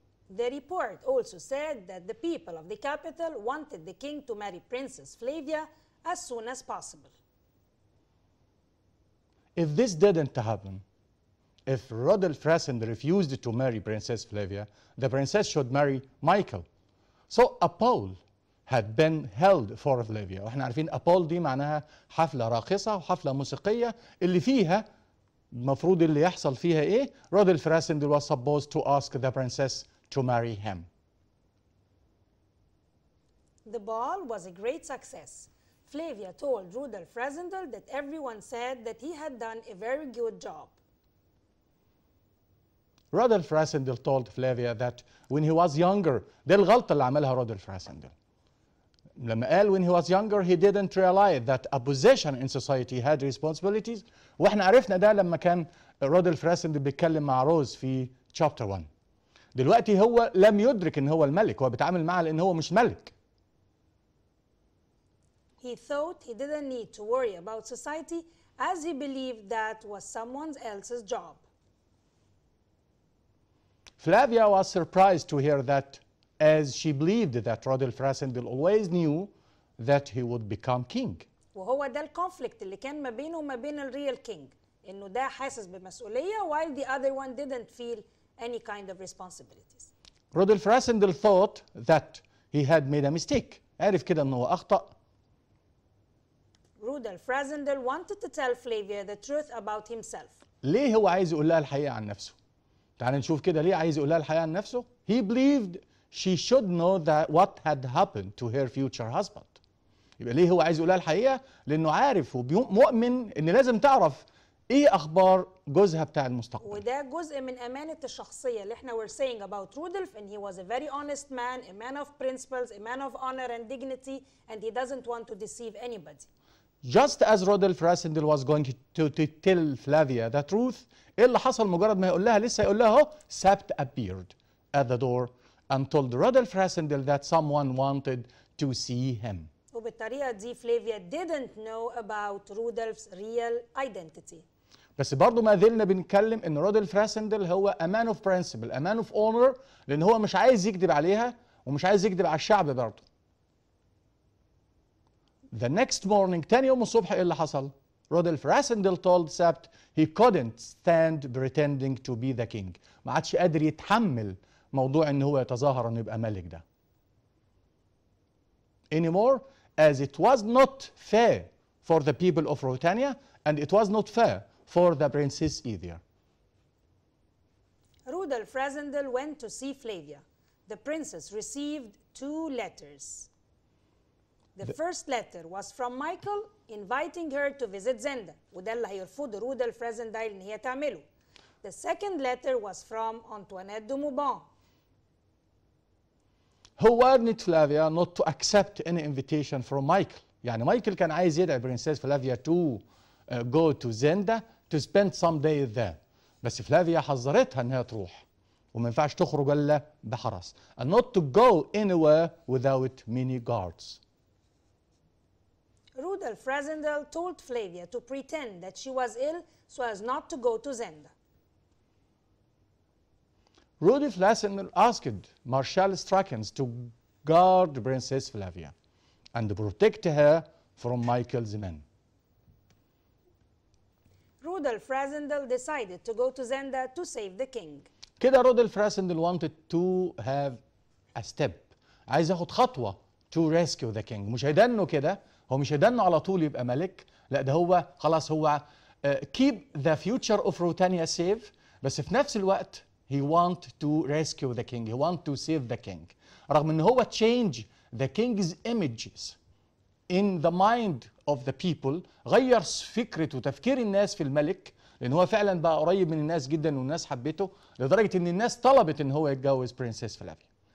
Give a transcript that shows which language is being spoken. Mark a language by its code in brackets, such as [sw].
[en] The report also said that the people of the capital wanted the king to marry Princess Flavia as soon as possible. If this didn't happen, if Rodolphe Rassendyll refused to marry Princess Flavia, the princess should marry Michael. So a poll had been held for Flavia. [ar] واحنا عارفين [en] a poll [ar] دي معناها حفلة راقصة وحفلة موسيقية اللي فيها المفروض اللي يحصل فيها ايه؟ [en] Rodolphe Rassendyll was supposed to ask the princess to marry him. The ball was a great success. Flavia told Rodolphe Rassendyll that everyone said that he had done a very good job. Rodolphe Rassendyll told Flavia that when he was younger, [ar] دي الغلطة اللي عملها [en] Rodolphe Rassendyll. [ar] لما قال [en] when he was younger he didn't realize that a position in society had responsibilities. [ar] واحنا عرفنا ده لما كان Rodolphe Rassendyll بيتكلم مع روز في chapter 1. دلوقتي هو لم يدرك ان هو الملك، هو بيتعامل معاه لان هو مش ملك. [en] He thought he didn't need to worry about society as he believed that was someone else's job. Flavia was surprised to hear that, as she believed that Rodolphe Rassendyll always knew that he would become king. [ar] وهو ده الكونفليكت اللي كان ما بينه وما بين الريال كينج، انه ده حاسس بمسؤولية [en] while the other one didn't feel any kind of responsibilities. Rodolphe Rassendyll thought that he had made a mistake. [ar] عارف كده انه اخطأ. [en] Rodolphe Rassendyll wanted to tell Flavia the truth about himself. [ar] ليه هو عايز يقول لها الحقيقة عن نفسه؟ تعال نشوف كده ليه عايز يقول لها الحقيقة عن نفسه. [en] He believed she should know that what had happened to her future husband. [ar] يبقى ليه هو عايز يقول لها الحقيقة؟ لأنه عارف ومؤمن إن لازم تعرف إيه أخبار جوزها بتاع المستقبل. وده جزء من أمانة الشخصية اللي احنا [en] were saying about Rodolphe, and he was a very honest man, a man of principles, a man of honor and dignity, and he doesn't want to deceive anybody. just as Rodolph Rassendyll was going to tell Flavia the truth. [ar] ايه اللي حصل مجرد ما يقول لها لسه يقول لها اهو [en] Sapt appeared at the door and told Rodolph Rassendyll that someone wanted to see him. [ar] وبالطريقة دي فلافيا [en] didn't know about Rudolph's real identity. [ar] بس برضه ما زلنا بنتكلم ان رودولف راسندل هو [en] a man of principle, a man of honor, [ar] لان هو مش عايز يكذب عليها ومش عايز يكذب على الشعب برضه. [en] The next morning [ar] تاني يوم الصبح ايه اللي حصل؟ [en] Rudolf Rassendyll told Sapt he couldn't stand pretending to be the king. [ar] ما عادش قادر يتحمل موضوع ان هو يتظاهر انه يبقى ملك ده. [en] Anymore, as it was not fair for the people of Ruritania and it was not fair for the princess either. Rudolph Rassendyll went to see Flavia. The princess received 2 letters. The first letter was from Michael inviting her to visit Zenda. [ar] وده اللي هيرفض رودولف رازندايل ان هي تعمله. [en] The second letter was from Antoinette de Mauban. Who warned Flavia not to accept any invitation from Michael. [ar] يعني مايكل كان عايز يدعي برنسيس فلافيا [en] to go to Zenda to spend some days there. [ar] بس فلافيا حذرتها انها تروح وما ينفعش تخرج الا بحرس. [en] And not to go anywhere without many guards. Rudolph Rassendyll told Flavia to pretend that she was ill so as not to go to Zenda. Rudolph Rassendyll asked Marshal Strakens to guard Princess Flavia and protect her from Michael's men. Rudolph Rassendyll decided to go to Zenda to save the king. كده Rudolf Rassendyll wanted to have a step. [ar] عايز ياخد خطوة [en] to rescue the king. [ar] مش هيدنه كده، هو مش هيدنه على طول يبقى ملك، لا ده هو خلاص هو [en] keep the future of Ruritania safe، [ar] بس في نفس الوقت [en] he want to rescue the king, he want to save the king. [ar] رغم ان هو [en] change the king's images in the mind of the people، [ar] غير فكرة وتفكير الناس في الملك، لان هو فعلا بقى قريب من الناس جدا والناس حبته لدرجة ان الناس طلبت ان هو يتجوز برنسيس فلافيا.